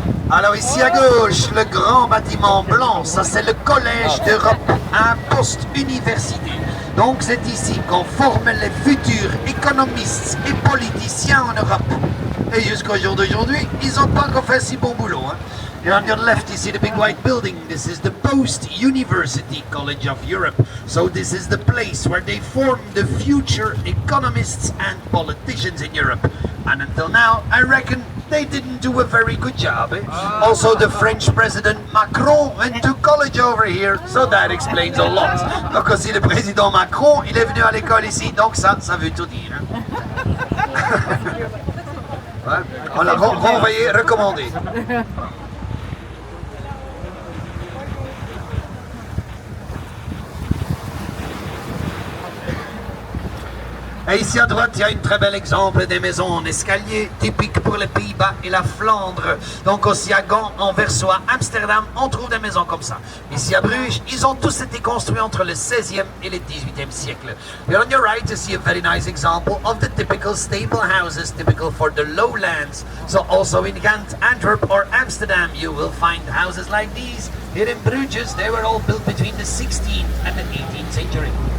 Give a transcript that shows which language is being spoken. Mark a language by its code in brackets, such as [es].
[fr] Alors ici à gauche, le grand bâtiment blanc, ça c'est le Collège d'Europe, un post-université. Donc c'est ici qu'on forme les futurs économistes et politiciens en Europe. Et jusqu'au jour d'aujourd'hui, ils n'ont pas encore fait si bon boulot. Hein. [en] And on your left you see the big white building. This is the Post-University College of Europe. So this is the place where they form the future economists and politicians in Europe. And until now, I reckon they didn't do a very good job. Eh? Also, the French President Macron went to college over here, so that explains a lot. [fr] Donc aussi le président Macron, il est venu à l'école ici, donc ça veut tout dire. Hein? Ouais. On l'a renvoyé, recommandé. Et ici à droite, il y a un très bel exemple des maisons en escalier, typiques pour les Pays-Bas et la Flandre. Donc aussi à Gand, Anversois, Amsterdam, on trouve des maisons comme ça. Ici à Bruges, ils ont tous été construits entre le 16e et le 18e siècle. [en] And on your right, you see a very nice example of the typical stable houses, typical for the lowlands. So also in Ghent, Antwerp or Amsterdam, you will find houses like these. Here in Bruges, they were all built between the 16th and the 18th century.